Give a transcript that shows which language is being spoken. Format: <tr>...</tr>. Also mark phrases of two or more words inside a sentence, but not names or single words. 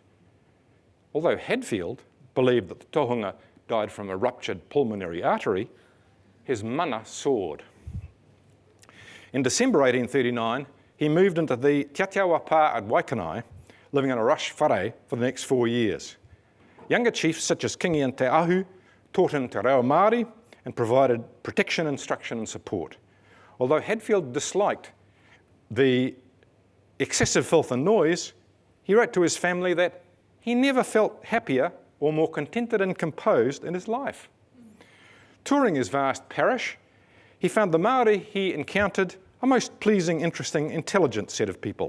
<en>Although Hadfield believed that the tohunga died from a ruptured pulmonary artery, his mana soared. In December 1839, he moved into the Te Ateawa pā at Waitangi, living in a rush whare for the next 4 years. Younger chiefs such as Kingi and Te Ahu taught him te reo Māori and provided protection, instruction and support. Although Hadfield disliked the excessive filth and noise, he wrote to his family that he never felt happier or more contented and composed in his life. Touring his vast parish, he found the Māori he encountered a most pleasing, interesting, intelligent set of people.</en>